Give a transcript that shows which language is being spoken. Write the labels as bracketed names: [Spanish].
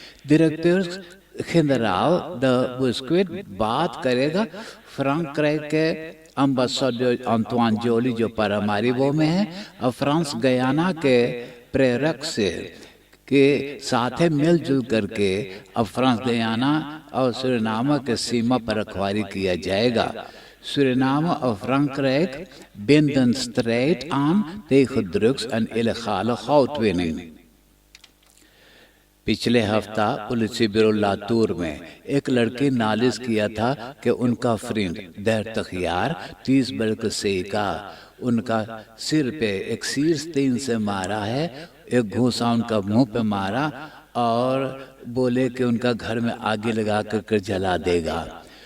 [Caribbean Hindustani] डायरेक्टर जनरल द बुस्क्विट बात करेगा फ्रांक्राइक के एम्बेसडर अंतवान जोली जो पारामारिबो में है और फ्रांस गयाना के प्रेरक से के साथ मिलजुल करके अब फ्रांस गयाना और सूरीनाम के सीमा पर रखवाली किया जाएगा। [Dutch] Suriname en Frankrijk binden strijd aan tegen drugs en illegale goudwinning। [Caribbean Hindustani] पिछले हफ्ता पुलिस ब्यूरो लातूर में एक लड़की नालिश किया था कि उनका फ्रेंड देर तखियार 30 बरस से का उनका सिर पे एक तीर से मारा है, एक घूंसा उनका मुंह पे मारा और बोले कि उनका घर में आगे लगा कर जला देगा।